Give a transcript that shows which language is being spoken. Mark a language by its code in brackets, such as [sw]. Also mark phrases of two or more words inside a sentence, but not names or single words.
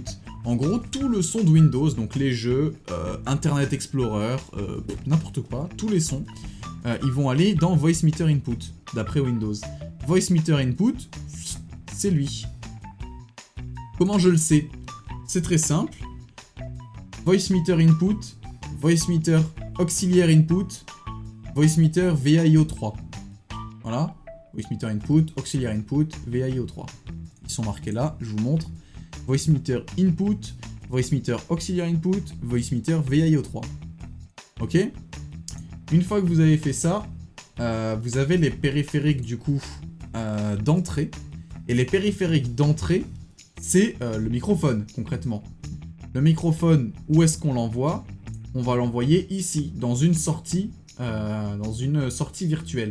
[fr] En gros, tout le son de Windows, donc les jeux, Internet Explorer, n'importe quoi, tous les sons, ils vont aller dans Voice Meter Input, d'après Windows. Voice Meter Input, c'est lui. Comment je le sais? C'est très simple. Voice Meter Input, Voice Meter Auxiliaire Input, Voice Meter VAIO 3. Voilà. Voice Meter Input, Auxiliaire Input, VAIO 3. Ils sont marqués là, je vous montre. Voice Meter Input, Voice Meter Auxiliaire Input, Voice Meter VAIO 3. Ok? Une fois que vous avez fait ça, vous avez les périphériques du coup d'entrée. Et les périphériques d'entrée, c'est le microphone concrètement. Le microphone, où est-ce qu'on l'envoie? On va l'envoyer ici, dans une sortie virtuelle.